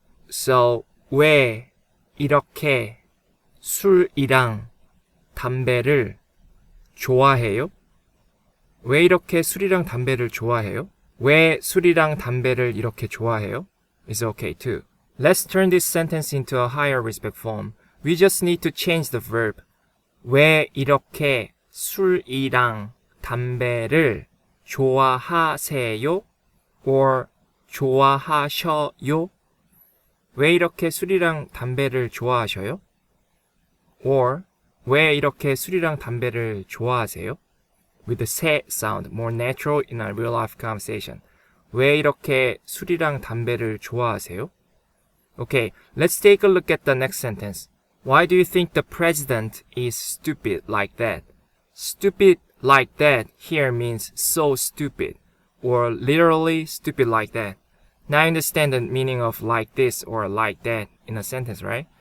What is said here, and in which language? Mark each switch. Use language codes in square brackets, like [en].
[ko] So, 왜 이렇게 술이랑 담배를 좋아해요? 왜 이렇게 술이랑 담배를 좋아해요? 왜 술이랑 담배를 이렇게 좋아해요? [en] Is okay too. Let's turn this sentence into a higher respect form. We just need to change the verb. [ko] 왜 이렇게 술이랑 담배를 좋아하세요? Or 좋아하셔요? 왜 이렇게 술이랑 담배를 좋아하셔요? Or 왜 이렇게 술이랑 담배를 좋아하세요? [en] With the 세 sound, more natural in a real life conversation. [ko] 왜 이렇게 술이랑 담배를 좋아하세요? [en] Okay, let's take a look at the next sentence. Why do you think the president is stupid like that? Stupid like that here means so stupid, or literally stupid like that. Now you understand the meaning of like this or like that in a sentence, right?